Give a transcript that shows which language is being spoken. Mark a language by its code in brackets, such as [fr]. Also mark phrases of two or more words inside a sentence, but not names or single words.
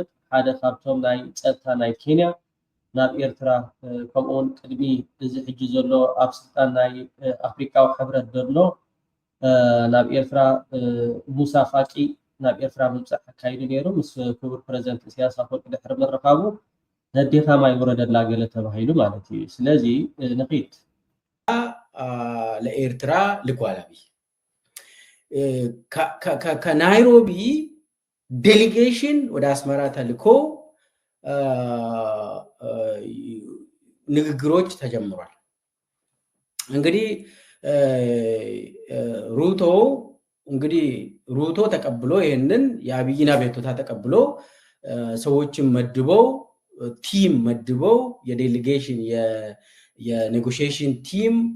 [ti] ሓደ ካብቶም ናይ ፀጥታ ናይ ኬንያ ናብ ኤርትራ ከምኡውን ቅድሚ እዚ ሕጂ ዘሎ ኣብ ስልጣን ናይ ኣፍሪካዊ ሕብረት ዘሎ ናብ ኤርትራ ሙሳ ፋቂ ናብ ኤርትራ ምምፃእ ኣካይዱ ነይሩ። ምስ ክቡር ፕሬዚደንት ኢሳያስ ኣፈወርቂ ድሕሪ ምርካቡ ነዴታ ማይ ውረደላ ገለ ተባሂሉ ማለት እዩ። ስለዚ ንኺድ [am] ለኤርትራ ልኳል አብይ ከናይሮቢ ዴሊጌሽን ወደ አስመራ ተልኮ ንግግሮች ተጀምሯል። እንግዲህ ሩቶ ተቀብሎ ይሄንን የአብይን አቤቱታ ተቀብሎ ሰዎችን መድበው ቲም መድበው የዴሊጌሽን የኔጎሽዬሽን ቲም